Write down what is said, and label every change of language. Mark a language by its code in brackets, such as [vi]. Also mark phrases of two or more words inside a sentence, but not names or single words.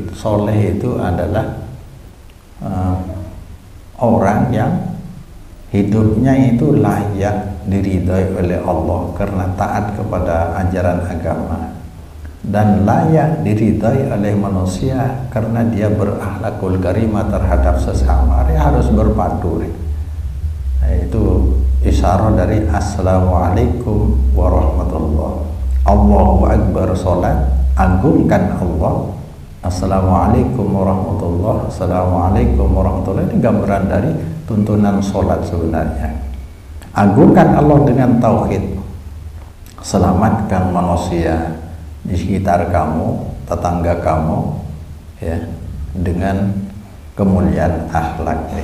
[id] Soleh itu adalah orang yang hidupnya itu layak diridhai oleh Allah karena taat kepada ajaran agama, dan layak diridhai oleh manusia karena dia berakhlakul karimah terhadap sesama. Dia harus berpadu. Itu isyarat dari [ar] السلام عليكم ورحمة الله. الله أكبر, [id] salat, agungkan Allah. [ar] السلام عليكم ورحمة الله، السلام عليكم ورحمة الله. [id] Ini gambaran dari tuntunan sholat sebenarnya. Agungkan Allah dengan tauhid, selamatkan manusia di sekitar kamu, tetangga kamu, ya, dengan kemuliaan akhlak.